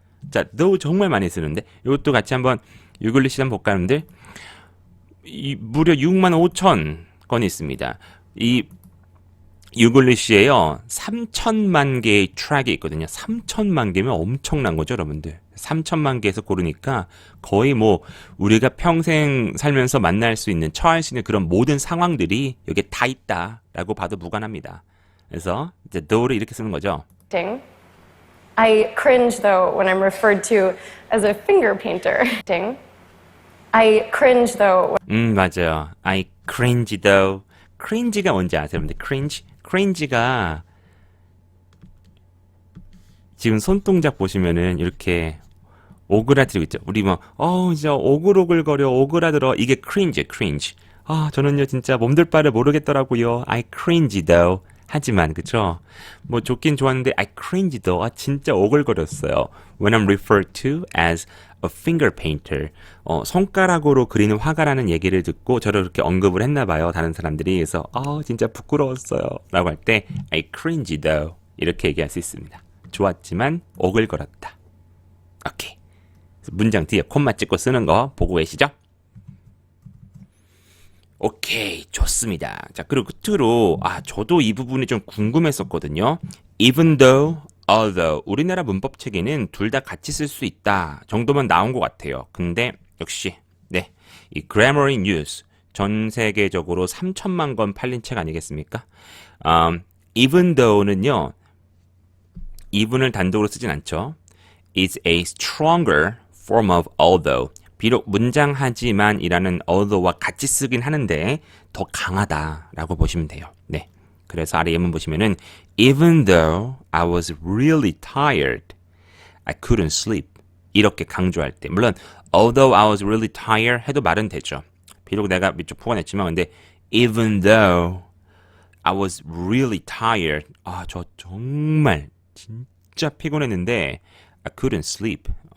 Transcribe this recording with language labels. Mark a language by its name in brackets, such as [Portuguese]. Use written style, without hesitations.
[Korean] 자, though 정말 많이 쓰는데 이것도 같이 한번 유글리시 한번 볼까요, 여러분들? 무려 65,000건이 있습니다. 이 유글리시에요. 3,000만 개의 트랙이 있거든요. 3,000만 개면 엄청난 거죠, 여러분들. 3천만 개에서 고르니까 거의 뭐 우리가 평생 살면서 만날 수 있는, 처할 수 있는 그런 모든 상황들이 여기에 다 있다라고 봐도 무관합니다. 그래서 이제 though를 이렇게 쓰는 거죠. [English] Ding. I cringe though when I'm referred to as a finger painter. Ding. I cringe though. [Korean] 맞아요. [English] I cringe though. [Korean] cringe가 뭔지 아세요, 여러분들? cringe가 지금 손동작 보시면은 이렇게 오그라들고 있죠. 우리 뭐, 진짜 오글오글거려, 오그라들어. 이게 cringe. 저는요, 진짜 몸둘 바를 모르겠더라고요. [English] I cringe though. [Korean] 하지만, 그쵸? 뭐, 좋긴 좋았는데, [English] I cringe though. [Korean] 진짜 오글거렸어요. [English] When I'm referred to as a finger painter. [Korean] 손가락으로 그리는 화가라는 얘기를 듣고 저를 그렇게 언급을 했나봐요. 다른 사람들이. 그래서, 진짜 부끄러웠어요. 라고 할 때, [English] I cringe though. [Korean] 이렇게 얘기할 수 있습니다. 좋았지만, 오글거렸다. 오케이. 문장 뒤에 콤마 찍고 쓰는 거 보고 계시죠? 오케이, 좋습니다. 자, 그리고 끝으로 저도 이 부분이 좀 궁금했었거든요. Even though, although 우리나라 문법 체계는 둘 다 같이 쓸 수 있다 정도만 나온 것 같아요. 근데 역시 이 Grammarly News 전 세계적으로 3천만 권 팔린 책 아니겠습니까? Even though는요, even을 단독으로 쓰진 않죠. [English] It's a stronger form of although. [Korean] 비록 문장하지만이라는 although와 같이 쓰긴 하는데 더 강하다라고 보시면 돼요. 네. 그래서 아래 예문 보시면은 [English] Even though I was really tired, I couldn't sleep. [Korean] 이렇게 강조할 때, 물론 [English] although I was really tired [Korean] 해도 말은 되죠. 비록 내가 밑줄 포괄했지만, 근데 [English] even though I was really tired, [Korean] 저 정말 진짜 피곤했는데 [English] I couldn't sleep.